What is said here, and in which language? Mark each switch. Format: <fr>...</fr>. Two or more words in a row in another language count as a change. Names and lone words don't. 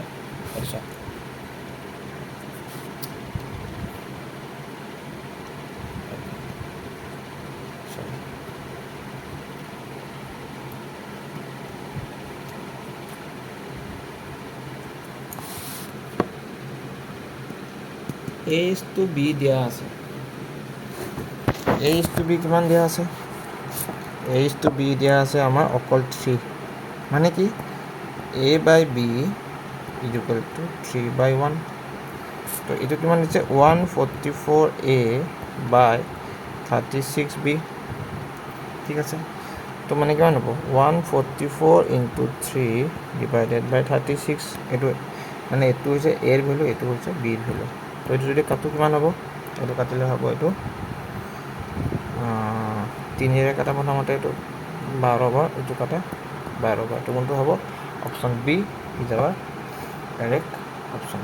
<as>তাৰপিছত A to B দিয়া আছে। A to B কিমান দিয়া আছে? A to B দিয়া আছে আমাৰ অকল 3। মানে কি?</as> <en>A by B is equal to 3/1।</en> <as>তো এইটো কিমান দিছে? 144A by 36B। ঠিক আছে। তো মানে কিমান হ'ব?</as> <en>144 into 3 divided by 36।</en> <as>এইটো মানে এইটো হৈছে এৰ ভেলু, এইটো হৈছে বিৰ ভেলু। তো এইটো যদি কাটো কিমান হ'ব? এইটো কাটিলে হ'ব এইটো 3ৰে কাটা প্ৰথমতে এইটো 12 বাৰ, এইটো কাটা 12 বাৰ। এইটো কোনটো হ'ব?</as> <en>option B is our correct option.</en>